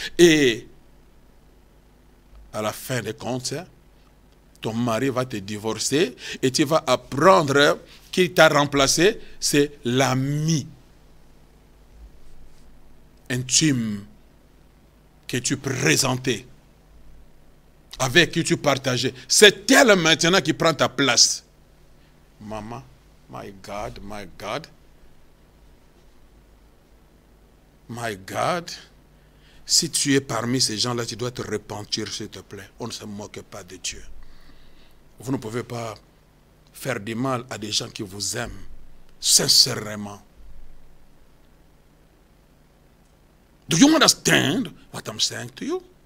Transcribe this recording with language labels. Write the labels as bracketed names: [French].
[French] Et à la fin des comptes, ton mari va te divorcer et tu vas apprendre qui t'a remplacé, c'est l'ami intime que tu présentais, avec qui tu partageais. C'est elle maintenant qui prend ta place. [English] Maman, my God, my God. My God, [French] Si tu es parmi ces gens-là, tu dois te repentir, s'il te plaît. On ne se moque pas de Dieu. Vous ne pouvez pas faire du mal à des gens qui vous aiment, sincèrement. [English] Do you understand what I'm saying to you?